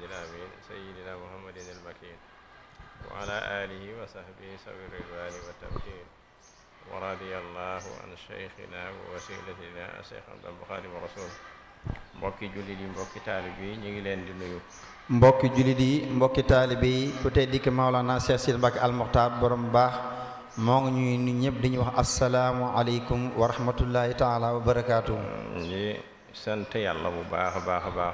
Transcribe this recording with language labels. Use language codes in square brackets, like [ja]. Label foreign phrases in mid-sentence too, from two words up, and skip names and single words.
[ar] الأمين سيدنا محمد المكين وعلى آله وصحبه سوي الرضوان والتمكين ورضي الله عن شيخنا ووسيلتنا الشيخ عبد الخادم الرسول [wo] mbokki jullit yi mbokki taalibe yi ñu ngi leen di nuyu mbokki jullit yi mbokki taalibe yi ku tey dikk Maolana Cheikh Sidi Mbacke Al Mokhtar borom baax moo ngi ñuy nu ñëpp di ñu wax [ar] السلام عليكم ورحمة الله تعالى وبركاته. [wo] di sant yàlla bu baax a baax a baax.